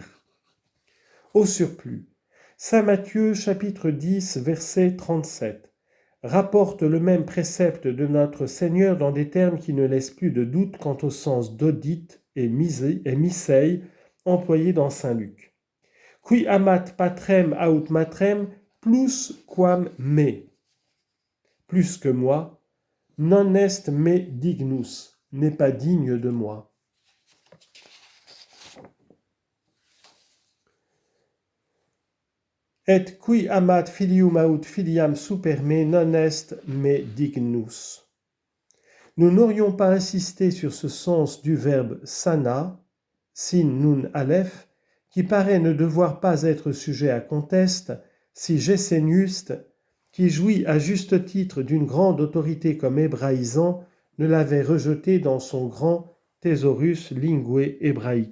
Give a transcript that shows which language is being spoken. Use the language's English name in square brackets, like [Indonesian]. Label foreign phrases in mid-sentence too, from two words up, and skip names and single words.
[French] Au surplus, Saint Matthieu chapitre 10 verset 37 rapporte le même précepte de notre Seigneur dans des termes qui ne laissent plus de doute quant au sens d'audit et misei employés dans Saint Luc. [Latin] Qui amat patrem aut matrem plus quam me. [French] Plus que moi, [Latin] non est me dignus, [French] n'est pas digne de moi. [Latin] Et qui amat filium aut filiam super me non est me dignus. [French] Nous n'aurions pas insisté sur ce sens du verbe sana, sin nun aleph, qui paraît ne devoir pas être sujet à conteste, si Gesenius, qui jouit à juste titre d'une grande autorité comme hébraïsant, ne l'avait rejeté dans son grand Thesaurus Linguae Hebraicae.